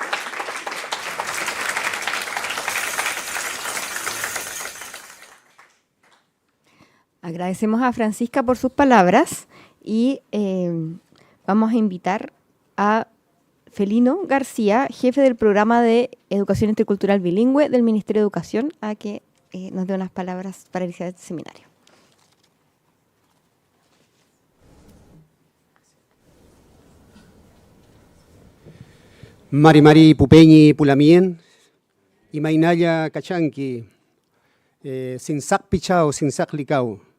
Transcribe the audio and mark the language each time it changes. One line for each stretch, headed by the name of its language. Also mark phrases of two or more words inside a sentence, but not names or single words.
Spanish: Agradecemos a Francisca por sus palabras y vamos a invitar a Felino García, jefe del programa de Educación Intercultural Bilingüe del Ministerio de Educación, a que nos dé unas palabras para iniciar este seminario.
Mapuche: Mari Mari Pupeñi Pulamien,
Quechua: Imainaya Cachanqui,
Mapuche: Sinsak Pichao, Sinsak Licao,